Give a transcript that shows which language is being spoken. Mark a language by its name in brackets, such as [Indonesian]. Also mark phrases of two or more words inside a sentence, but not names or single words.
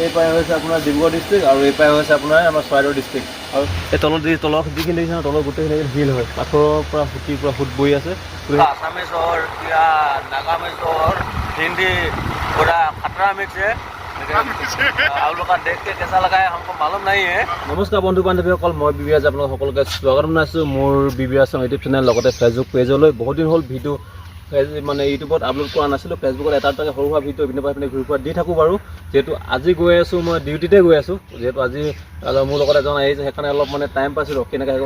[Assamese] পাই হৈছে আপোনাৰ ডিব্ৰুগড় ডিষ্ট্ৰিক্ট আৰু এই পাই হৈছে আপোনাৰ আমাৰ চৰাইদেউ ডিষ্ট্ৰিক্ট। আৰু এই তলৰ যিখিনি দেখিছে তলৰ গোটেইখিনি হিল হয়, পাথৰৰ পৰা ফুট বৈ আছে। [Hindi] आसामी शहर या नागामी शहर हिंदी पूरा खतरा मिक्स है। आप लोग का देख के कैसा लगा है हमको मालूम नहीं है। [Assamese] নমস্কাৰ বন্ধু বান্ধৱীসকল, মই বিবিৰাজ আপোনালোক সকলোকে স্বাগত জনাইছোঁ মোৰ বিবিৰাজ ইউটিউব চেনেল লগতে ফেচবুক পেজলৈ। বহুত দিন হ'ল ভিডিঅ' মানে ইউটিউবত আপলোড কৰা নাছিলোঁ। ফেচবুকত এটা সৰু সুৰা ভিডিঅ' ইপিনে পৰা ঘূৰি ফুৰা দি থাকোঁ বাৰু। যিহেতু আজি গৈ আছোঁ, মই ডিউটিতে গৈ আছোঁ। যিহেতু আজি মোৰ লগত এজন আহিছে, সেইকাৰণে অলপ মানে টাইম পাইছিলোঁ কেনেকৈ আহিব।